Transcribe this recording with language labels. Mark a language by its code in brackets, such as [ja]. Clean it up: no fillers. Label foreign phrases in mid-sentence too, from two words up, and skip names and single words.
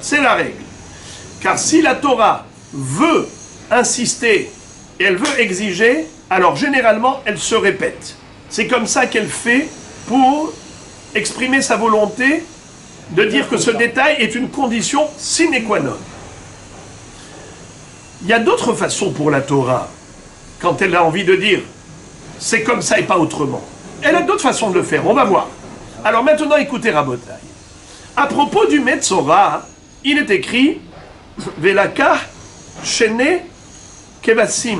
[fr] C'est la règle. Car si la Torah veut insister et elle veut exiger, alors généralement elle se répète. C'est comme ça qu'elle fait pour exprimer sa volonté de dire que ce détail est une condition [la] sine qua non. [fr] Il y a d'autres façons pour la Torah, quand elle a envie de dire c'est comme ça et pas autrement. Elle a d'autres façons de le faire, on va voir. Alors maintenant écoutez Rabotai. À propos du Metzora, il est écrit [he] ולקח שני כבשים.